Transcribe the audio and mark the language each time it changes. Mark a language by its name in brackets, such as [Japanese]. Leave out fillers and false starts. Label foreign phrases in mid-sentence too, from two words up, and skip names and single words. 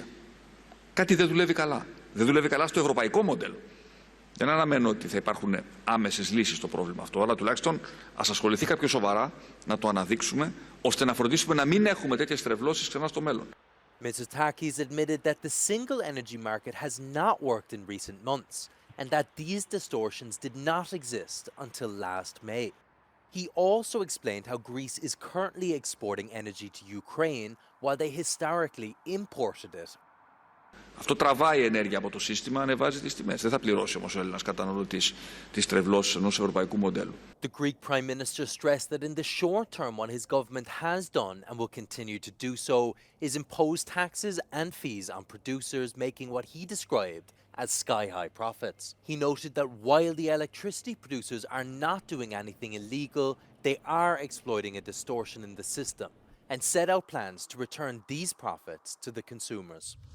[Greek] Κάτι δεν δουλεύει καλά. Δεν δουλεύει καλά στο ευρωπαϊκό μοντέλο. Δεν αναμένω ότι θα υπάρχουν άμεσες λύσεις στο πρόβλημα αυτό, αλλά τουλάχιστον ας ασχοληθεί κάποιος σοβαρά να το αναδείξουμε, ώστε να φροντίσουμε να μην έχουμε τέτοιες τρευλώσεις ξανά στο μέλλον. [English] Mitsotakis admitted that the single energy market has not worked in recent months. and that these distortions did not exist until last May. He also explained how Greece is currently exporting energy to Ukraine while they historically imported it. [Greek] Αυτό τραβάει ενέργεια από το σύστημα, ανεβάζει τις τιμές. Δεν θα πληρώσει όμως ο Έλληνας καταναλωτής τις τρευλώσεις ενός ευρωπαϊκού μοντέλου. [English] The Greek Prime Minister stressed that in the short term what his government has done and will continue to do so is impose taxes and fees on producers making what he described as sky-high profits. He noted that while the electricity producers are not doing anything illegal, they are exploiting a distortion in the system and set out plans to return these profits to the consumers.